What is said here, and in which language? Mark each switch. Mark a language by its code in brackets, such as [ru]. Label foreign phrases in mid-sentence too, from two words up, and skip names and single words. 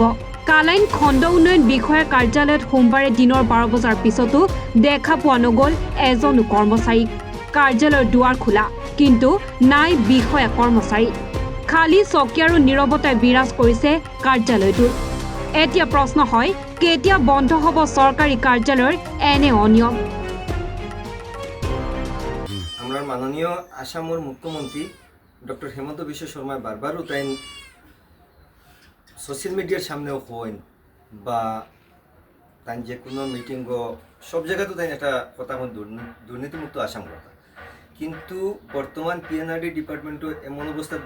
[as] কালাইন খণ্ড উন্নয়ন বিষয়াৰ কাৰ্যালয়ত সোমবাৰে দিনৰ 12 বজাৰ পিছতো দেখা পোৱা নগ'ল এজনো কৰ্মচাৰীক। কাৰ্যালয়ৰ দুৱাৰ খোলা, কিন্তু নাই বিষয়া কৰ্মচাৰী। খালী চকী আৰু নীৰৱতাই বিৰাজ কৰিছে কাৰ্যালয়টোত। এতিয়া প্ৰশ্ন হয়, কেতিয়া বন্ধ হ'ব চৰকাৰী কাৰ্যালয়ৰ এনে অনিয়ম? [bn] আমরা মাননীয় আসামের মুখ্যমন্ত্রী ডক্টর হেমন্ত বিশ্ব শর্মা বারবারও তাই [en] social media [bn] সামনেও হন বা তাই যে কোনো মিটিং সব জায়গাতে তাই একটা কথা দুর্নীতিমুক্ত আসাম কথা, কিন্তু বর্তমান [en] PNRD department [bn] এমন অবস্থার